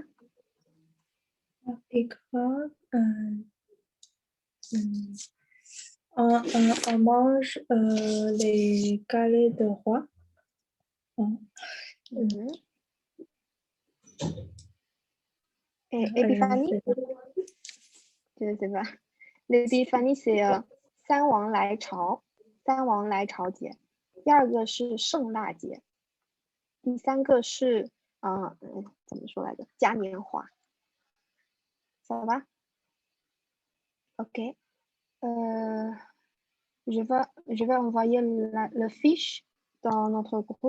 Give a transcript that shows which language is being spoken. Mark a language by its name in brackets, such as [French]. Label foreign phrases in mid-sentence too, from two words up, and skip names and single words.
[French] Mardi Gras，on mange les galets de roi。 Et Épiphanie? Je ne sais pas. L'épiphanie, c'est [Chinese] 三王来朝，三王来朝节。第二个是圣诞节，第三个是怎么说来着？ [French] 嘉年华。Ça va? Ok. Je vais envoyer le fiche dans notre groupe.